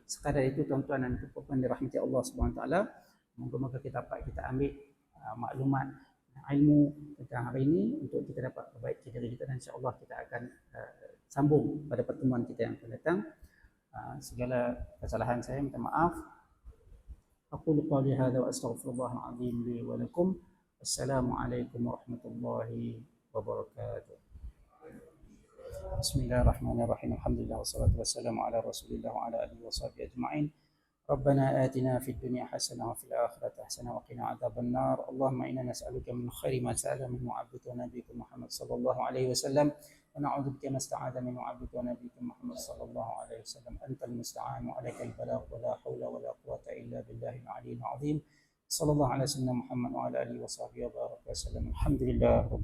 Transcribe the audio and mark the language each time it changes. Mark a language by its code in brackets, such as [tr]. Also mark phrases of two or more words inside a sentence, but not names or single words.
[ms] Sekadar itu tuan-tuan dan puan-puan dirahmati Allah SWT, moga-moga kita ambil maklumat ilmu tentang hari ini untuk kita dapat perbaiki diri kita, dan insya-Allah kita akan sambung pada pertemuan kita yang akan datang. Segala kesalahan saya minta maaf. [ar] أقول قولي هذا وأستغفر الله العظيم لي ولكم. السلام عليكم ورحمة الله وبركاته. بسم الله الرحمن الرحيم. الحمد لله والصلاة والسلام على رسول الله وعلى آله وصحبه أجمعين. ربنا آتنا في الدنيا حسنة وفي الآخرة حسنة وقنا عذاب النار. اللهم إنا نسألك من خير ما سألك منه عبدك نبيك محمد صلى الله عليه وسلم ونعوذ بك مما استعاذ منه عبدك نبيك محمد صلى الله عليه وسلم. أنت المستعان وعليك البلاغ ولا حول ولا قوة إلا بالله العلي العظيم. صلى الله على سيدنا محمد وعلى آله وصحبه وبارك وسلم.